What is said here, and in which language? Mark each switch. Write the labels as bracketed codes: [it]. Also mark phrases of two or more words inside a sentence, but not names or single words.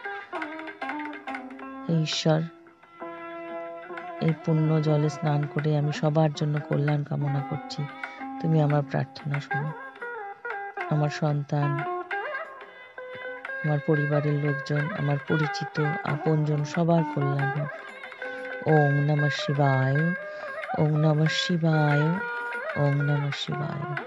[bn] ঈশ্বর, এই পুণ্য জলে স্নান করে আমি সবার জন্য কল্যাণ কামনা করছি। তুমি আমার প্রার্থনা শোনো। আমার সন্তান, আমার পরিবারের লোকজন, আমার পরিচিত আপনজন, সবার কল্যাণ হোক। [sa] ওম নমঃ শিবায়, ওম নমঃ শিবায়, ওম নমঃ শিবায়।